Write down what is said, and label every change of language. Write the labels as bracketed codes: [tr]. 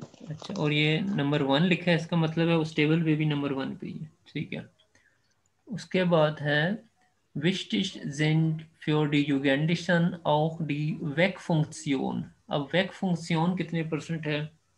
[hi] अच्छा, और ये नंबर 1 लिखा है, इसका मतलब है उस टेबल पे भी नंबर 1 पे ही है, ठीक है। उसके बाद है [de] Wichtig sind für die Jugendlichen auch die Wegfunktion। [hi] अब Wegfunktion कितने परसेंट है?